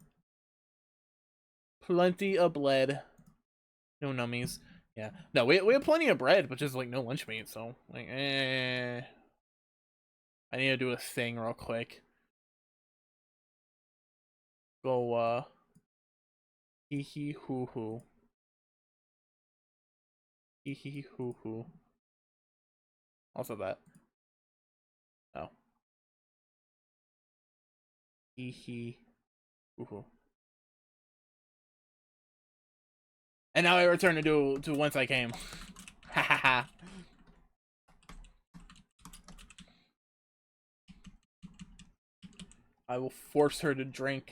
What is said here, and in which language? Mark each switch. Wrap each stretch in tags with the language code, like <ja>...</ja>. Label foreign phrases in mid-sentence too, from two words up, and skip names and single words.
<en>Plenty of bled. No nummies. Yeah. No, we have plenty of bread, but just like no lunch meat, so like I need to do a thing real quick. Go hee hee hoo hoo. Hee hee hoo hoo. Also that. Oh. Hee hee hoo hoo. And now I return to whence I came. Ha ha ha. I will force her to drink.</en>